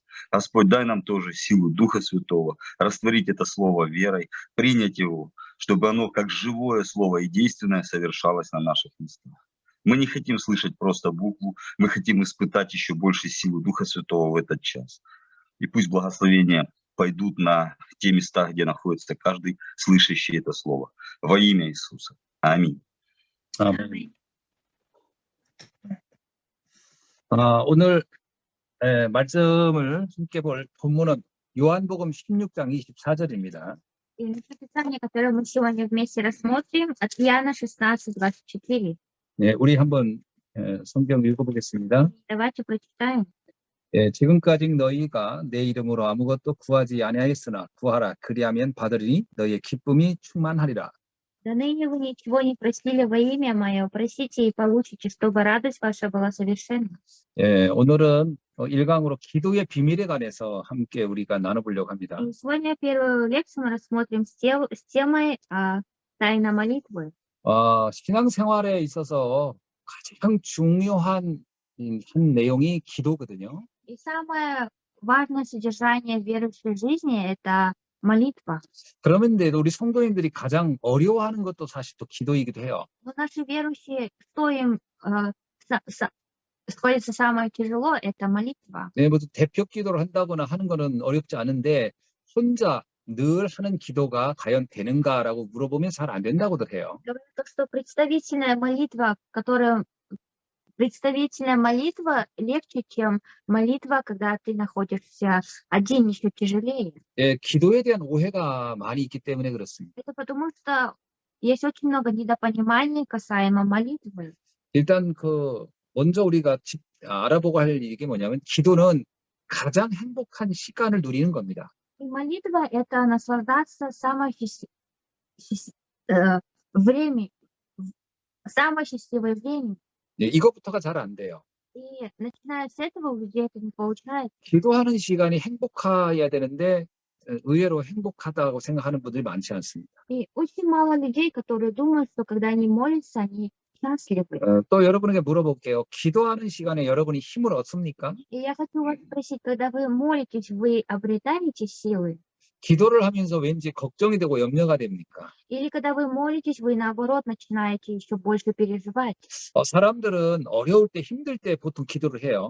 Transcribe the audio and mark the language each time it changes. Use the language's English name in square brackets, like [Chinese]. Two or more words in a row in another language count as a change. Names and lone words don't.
[Russian] Господь, дай нам тоже силу Духа Святого, растворить это Слово верой, принять его, чтобы оно как живое Слово и действенное совершалось на наших местах. Мы не хотим слышать просто букву, мы хотим испытать еще больше силы Духа Святого в этот час. И пусть благословения пойдут на те места, где находится каждый слышащий это слово. Во имя Иисуса. Аминь. [Korean] 아멘. 오늘 말씀을 함께 볼 본문은 요한복음 16장 24절입니다. [Russian] Писание, которое мы сегодня вместе рассмотрим, от Иоанна 16:24. [Korean] 네, 우리 한번 성경 읽어보겠습니다. [Russian] Давайте прочитаем. [Korean] 지금까지 너희가 내 이름으로 아무것도 구하지 아니하였으나 구하라 그리하면 받으리니 너희의 기쁨이 충만하리라. [Russian] Да ныне вы ничего не просили во имя Мое, просите и получите, чтобы радость ваша была совершенна. [Korean] 오늘은 1강으로 기도의 비밀에 관해서 함께 우리가 나눠보려고 합니다. [Russian] И сегодня первую лекцию мы рассмотрим с темой тайна молитвы. [Korean] 신앙생활에 있어서 가장 중요한 한 내용이 기도거든요. [Russian] И самое важное содержание верующей жизни – это молитва. [Korean] 그런데 우리 성도님들이 가장 어려워하는 것도 사실 또 기도이기도 해요. [Russian] Но наши верующие, что им сходится самое тяжело, это молитва. [Korean] 네, 뭐 대표 기도를 한다거나 하는 거는 어렵지 않은데 혼자 늘 하는 기도가 과연 되는가라고 물어보면 잘 안 된다고들 해요. [Russian] Говорят, что представительная молитва легче, чем молитва, когда ты находишься один, еще тяжелее. [Korean] 예, 기도에 대한 오해가 많이 있기 때문에 그렇습니다. [Russian] Это потому что есть очень много недопониманий касаемо молитвы. [Korean] 일단 먼저 우리가 알아보고 할 이게 뭐냐면 기도는 가장 행복한 시간을 누리는 겁니다. [Russian] И молитва – это наслаждаться самой счастливой временем. [Korean] 예, 이것부터가 잘 안 돼요. [Russian] И начиная с этого у людей это не получается. [Korean] 기도하는 시간이 행복해야 되는데 의외로 행복하다고 생각하는 분들이 많지 않습니다. [Russian] И очень мало людей, которые думают, что когда они молятся, они счастливы. [Korean] 또 여러분에게 물어볼게요. 기도하는 시간에 여러분이 힘을 얻습니까? [Russian] И я хочу вас спросить, когда вы молитесь, вы обретаете силы? [Korean] 기도를 하면서 왠지 걱정이 되고 염려가 됩니까? [Russian] Или когда вы молитесь, вы наоборот начинаете еще больше переживать? [Korean] 사람들은 어려울 때, 힘들 때 보통 기도를 해요.